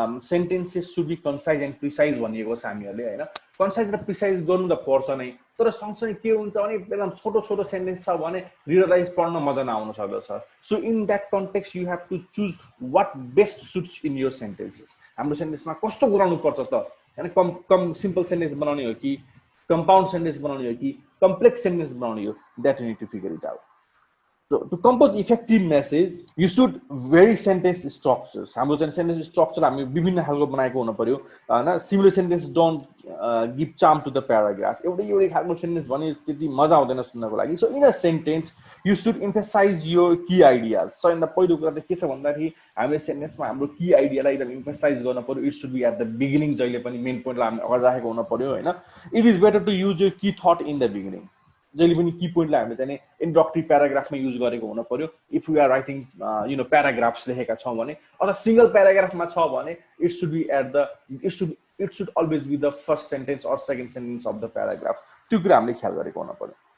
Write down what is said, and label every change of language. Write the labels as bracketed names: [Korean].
[English] sentences should be concise and precise [Nepali] भनिएको छ हामीहरूले हैन कन्साइज र प्रिसाइज गर्नु त पर्छ नै तर सँगसँगै के हुन्छ भने एकदम छोटो छोटो सेन्टेन्स छ भने रिडराइज पढ्न मजा नआउन सक्दछ [English] so in that context you have to choose what best suits in your sentences [Nepali] हाम्रो सेन्टेन्समा कस्तो गराउनु पर्छ त हैन कम सिम्पल सेन्टेन्स बनाउने हो कि compound sentence बनाउने हो कि complex sentence बनाउने हो [English] that you need to figure it out. So to compose effective message you should vary sentence structures. [Nepali] हाम्रो चाहिँ sentence structure हामी विभिन्न खालको बनाएको हुन पर्यो हैन [English] similar sentence don't give charm to the paragraph. [Nepali] एउटै खालको sentence भने त्यति मजा आउँदैन सुन्नको लागि. [English] So in a sentence you should emphasize your key ideas. So in the [Nepali] पहिलो कुरा त के छ भन्दाखेरि हामीले sentence मा हाम्रो key idea लाई एकदम emphasize गर्न पर्यो. [English] It should be at the beginning [Nepali] जहिले पनि main point लाई हामी अगाडि राखेको हुन पर्यो हैन. [English] It is better to use your key thought in the beginning. [Nepali] जहिले पनि की पोइन्टलाई हामीले चाहिँ इन्ट्रोडक्टरी प्याराग्राफमा युज गरेको हुन पर्यो [English] if we are writing paragraphs [Nepali] लेखेका छौँ भने अथवा सिंगल प्याराग्राफमा छ भने [English] it should be at the it should always be the first sentence or second sentence of the paragraph [Nepali] त्यो कुरा हामीले ख्याल गरेको हुन पर्यो